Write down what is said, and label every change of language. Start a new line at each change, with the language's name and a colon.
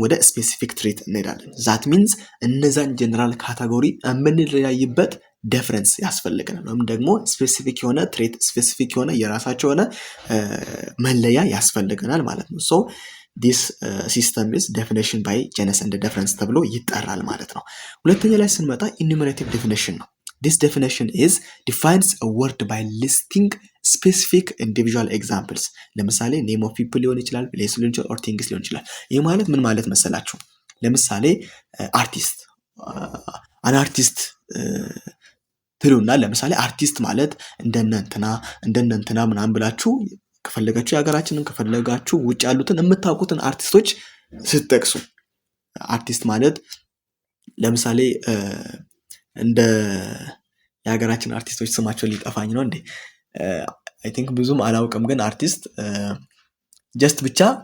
Amharic: ወደ ስፔሲፊክ ትሬት እንሄዳለን።
English: ዛት ሚንስ
Amharic: እነዛን ጀነራል ካታጎሪ የምንለያይበት ዲፈረንስ ያስፈልገናል፣ ወይም ደግሞ ስፔሲፊክ የሆነ ትሬት ስፔሲፊክ የሆነ የራሳቸው የሆነ መለያ ያስፈልገናል ማለት ነው።
English: ሶ ዲስ ሲስተም ኢዝ ዴፊኒሽን ባይ ጀነስ ኤንድ ዲፈረንስ
Amharic: ተብሎ ይጠራል ማለት ነው። ሁለተኛ ላይ ስንመጣ ኢኑሜሬቲቭ ዴፊኒሽን ነው።
English: This definition is defines a word by listing specific individual examples.
Amharic: ለምሳሌ
English: name of people
Amharic: ሊሆን ይችላል፣ place ሊሆን ይችላል፣
English: or things
Amharic: ሊሆን ይችላል። ይህ ማለት ምን ማለት መሰላችሁ? ለምሳሌ አርቲስት አን አርቲስት ትሉና ለምሳሌ አርቲስት ማለት እንደነንትና ምናምን ብላችሁ ከፈለጋችሁ የሀገራችንን ከፈለጋችሁ ውጭ ያሉትን የምታውቁትን አርቲስቶች ስትጠቅሱ አርቲስት ማለት ለምሳሌ እንደ የሀገራችን አርቲስቶች ስማቸው ሊጠፋኝ ነው እንዴ
English: አይ ቲንክ
Amharic: ብዙም አላውቅም ግን አርቲስት ጀስት ብቻ